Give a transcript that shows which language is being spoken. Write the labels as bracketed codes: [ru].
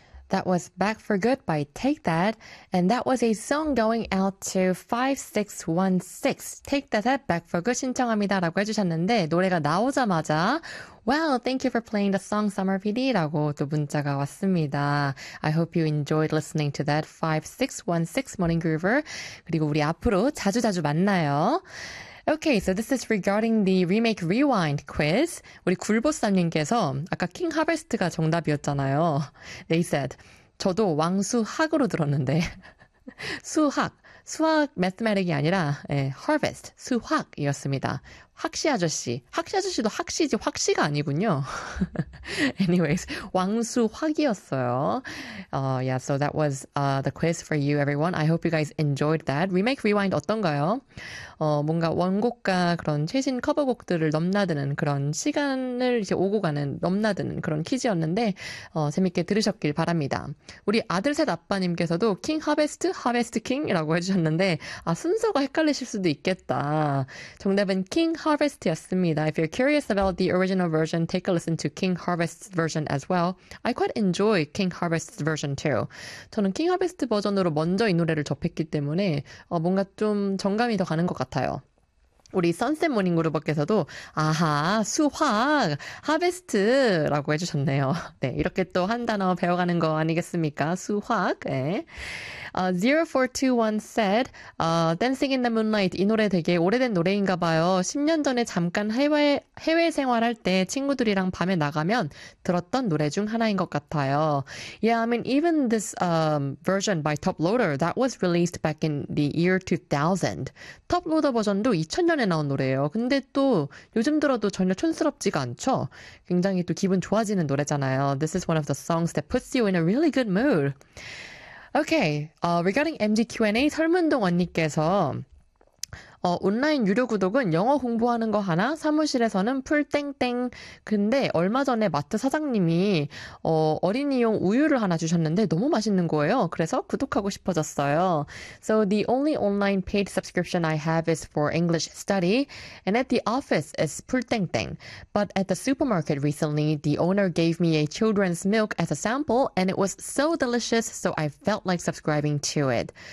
[en] That was Back for Good by Take That, and that was a song going out to 5616. Take That at Back for Good [ko] 신청합니다 라고 해주셨는데, 노래가 나오자마자, [en] Well, thank you for playing the song Summer PD [ko] 라고 또 문자가 왔습니다. [en] I hope you enjoyed listening to that 5616 Morning Groover. [ko] 그리고 우리 앞으로 자주자주 만나요. [en] Okay, so this is regarding the remake rewind quiz. [ko] 우리 굴보쌈님께서 아까 킹 하베스트가 정답이었잖아요. [en] They said, [ko] 저도 왕수학으로 들었는데, 수학, 수학 mathematic이 아니라, 예, harvest, 수학이었습니다. 학시 아저씨. 학시 아저씨도 학시지 확시가 아니군요. Anyways, 왕수확이었어요. [en] Yeah, so that was the quiz for you, everyone. I hope you guys enjoyed that. Remake Rewind [ko] 어떤가요? 뭔가 원곡과 그런 최신 커버곡들을 넘나드는 그런 시간을 이제 오고 가는 넘나드는 그런 퀴즈였는데 재밌게 들으셨길 바랍니다. 우리 아들 셋 아빠님께서도 킹 하베스트, 하베스트 킹이라고 해주셨는데 아 순서가 헷갈리실 수도 있겠다. 정답은 킹 Harvest였습니다. [en] If you're curious about the original version, take a listen to King Harvest's version as well. I quite enjoy King Harvest's version too. [ko] 저는 King Harvest 버전으로 먼저 이 노래를 접했기 때문에 뭔가 좀 정감이 더 가는 것 같아요. 우리 선셋 모닝 그룹께서도 아하 수확 하베스트라고 해주셨네요. 네 이렇게 또 한 단어 배워가는 거 아니겠습니까? 수확. 네. 0421 said Dancing in the Moonlight 이 노래 되게 오래된 노래인가 봐요. 10년 전에 잠깐 해외 생활할 때 친구들이랑 밤에 나가면 들었던 노래 중 하나인 것 같아요. [en] Yeah, I mean even this version by Top Loader that was released back in the year 2000. [ko] Top Loader 버전도 2000년에 나온 노래예요. 근데 또 요즘 들어도 전혀 촌스럽지가 않죠. 굉장히 또 기분 좋아지는 노래잖아요. [en] This is one of the songs that puts you in a really good mood. Okay, regarding MGQ&A, [ko] 설문동 언니께서 온라인 유료 구독은 영어 공부하는 거 하나, 사무실에서는 풀땡땡. 근데 얼마 전에 마트 사장님이 어린이용 우유를 하나 주셨는데 너무 맛있는 거예요. 그래서 구독하고 싶어졌어요. [en] So the only online paid subscription I have is for English study, and at the office is 풀땡땡. But at the supermarket recently, the owner gave me a children's milk as a sample, and it was so delicious, so I felt like subscribing to it.